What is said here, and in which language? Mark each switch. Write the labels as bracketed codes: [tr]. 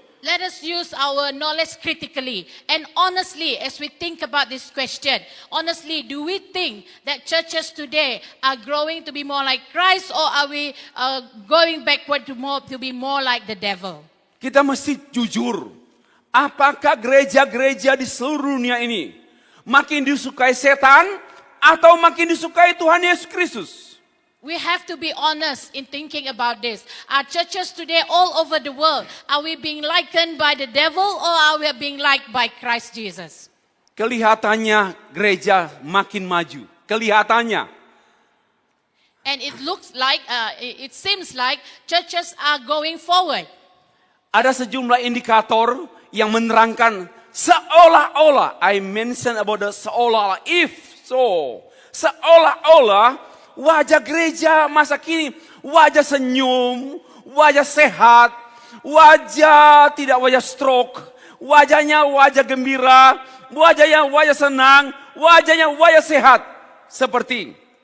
[en] Let us use our knowledge critically and honestly as we think about this question. Honestly, do we think that churches today are growing to be more like Christ, or are we going backward to be more like the devil? [id] Kita mesti jujur. Apakah gereja-gereja di seluruh dunia ini makin disukai setan atau makin disukai Tuhan Yesus Kristus? [en] We have to be honest in thinking about this. Our churches today all over the world, are we being likened by the devil, or are we being liked by Christ Jesus? [id] Kelihatannya gereja makin maju. Kelihatannya. [en] And it looks like, it seems like churches are going forward. [id] Ada sejumlah indikator yang menerangkan seolah-olah, [en] I mention about the [id] seolah-olah, [en] if so, [id] seolah-olah wajah gereja masa kini, wajah senyum, wajah sehat, wajah tidak wajah stroke, wajahnya wajah gembira, wajahnya wajah senang, wajahnya wajah sehat. Seperti.